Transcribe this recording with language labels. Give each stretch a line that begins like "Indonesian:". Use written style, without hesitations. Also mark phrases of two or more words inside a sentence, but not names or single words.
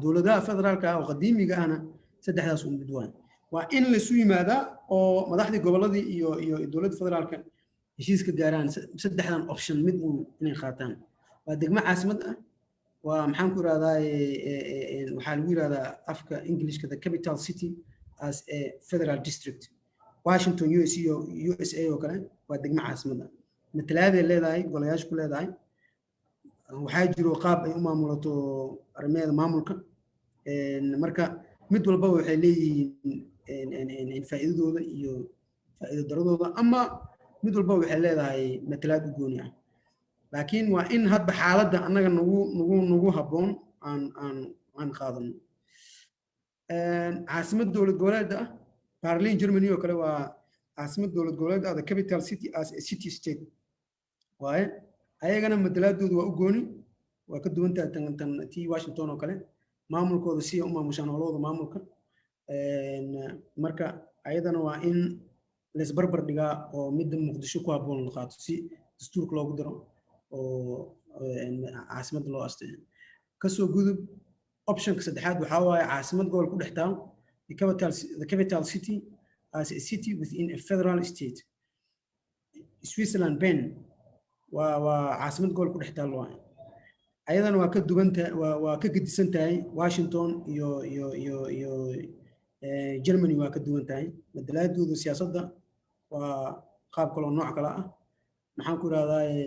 Somali: dowladaha federaalka ah oo qadiimiga ahna saddexdaas u mid waa in la isu yimaadaa oo madaxdii goboladii iyo dowladda federaalka heshiiska gaaraan saddexdan option mid inay qaataan waa degmo caasimad ah waa maxaan ku rahdaa waxaa lagu yirahdaa afka Englishka
English: the capital city as a federal district
Somali: Washington USA oo kale waa degmo caasimad ah matalaada leedahay golayaasha ku leedahay waxaa jiro qaab ay u maamulato arrimaheeda maamulka marka mid walba waxay leeyihiin faa'iidadooda iyo faa'iido daradooda ama mid walba waxay leedahay matalaad u gooni ah laakiin waa in hadba xaaladda annaga nagu habboon aan qaadano caasimad dowlad goboleed ah Berlin Germany oo kale waa caasimad dowlad goboleed ah
English: the capital city as a city state
Somali: waaye ayagana matalaadoodu waa u gooni waa ka duwan tahay tan tii Washington oo kale maamulkooda si u maamushaan howlahooda maamulka marka ayadana waa in la isbarbar dhigaa oo midda Muqdisho ku habboon la qaato si dastuurka loogu daro oo caasimadda loo asteeyo kasoo gudub optionka saddexaad waxaa waaye caasimad gobol ku dhex taal
English: the capital city as a city within a federal state
Somali: Switzerland Bern waa caasimad gobol ku dhex taal waaye ayadana waa ka duwantahay waa ka gedisan tahay Washington iyo Germany waa ka duwan tahay matalaadooda siyaasadda waa qaab kale oo nooc kale ah maxaan ku raahdaa